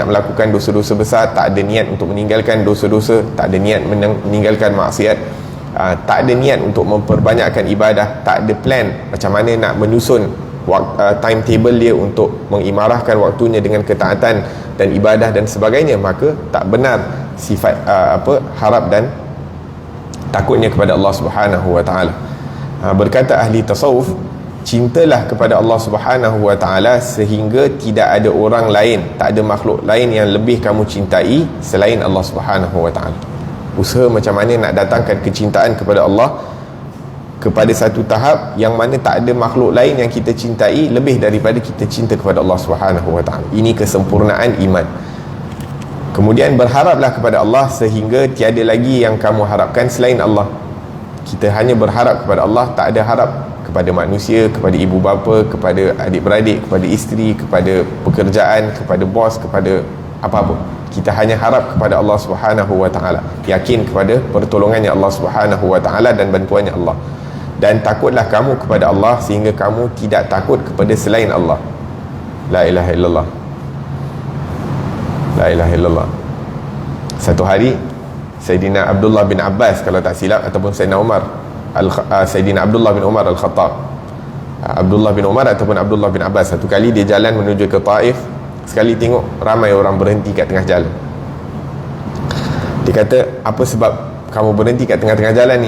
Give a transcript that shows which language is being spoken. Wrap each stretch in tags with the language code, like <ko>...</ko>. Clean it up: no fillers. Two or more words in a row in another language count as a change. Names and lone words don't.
<ms>melakukan dosa-dosa besar, tak ada niat untuk meninggalkan dosa-dosa, tak ada niat meninggalkan maksiat, tak ada niat untuk memperbanyakkan ibadah, tak ada plan macam mana nak menyusun timetable dia untuk mengimarahkan waktunya dengan ketaatan dan ibadah dan sebagainya, maka tak benar sifat harap dan takutnya kepada Allah</ms> <ar>سبحانه وتعالى.</ar> <ms>Berkata ahli tasawuf, cintalah kepada Allah</ms> <ar>سبحانه وتعالى</ar> <ms>sehingga tidak ada orang lain, tak ada makhluk lain yang lebih kamu cintai selain Allah</ms> <ar>سبحانه وتعالى.</ar> <ms>Usaha macam mana nak datangkan kecintaan kepada Allah kepada satu tahap yang mana tak ada makhluk lain yang kita cintai lebih daripada kita cinta kepada Allah</ms> <ar>سبحانه وتعالى.</ar> <ms>Ini kesempurnaan iman. Kemudian berharaplah kepada Allah sehingga tiada lagi yang kamu harapkan selain Allah. Kita hanya berharap kepada Allah, tak ada harap kepada manusia, kepada ibu bapa, kepada adik-beradik, kepada isteri, kepada pekerjaan, kepada bos, kepada apa-apa. Kita hanya harap kepada Allah</ms> <ar>سبحانه وتعالى,</ar> <ms>yakin kepada pertolongannya Allah</ms> <ar>سبحانه وتعالى</ar> <ms>dan bantuannya Allah. Dan takutlah kamu kepada Allah sehingga kamu tidak takut kepada selain Allah.</ms> <ar>لا إله إلا الله، لا إله إلا الله.</ar> <ms>Satu hari Sayyidina Abdullah bin Abbas, kalau tak silap, ataupun Sayyidina Abdullah bin Umar Al-Khattab, Abdullah bin Umar ataupun Abdullah bin Abbas, satu kali dia jalan menuju ke Taif. Sekali tengok ramai orang berhenti kat tengah jalan. Dia kata, apa sebab kamu berhenti kat tengah-tengah jalan ni?</ms>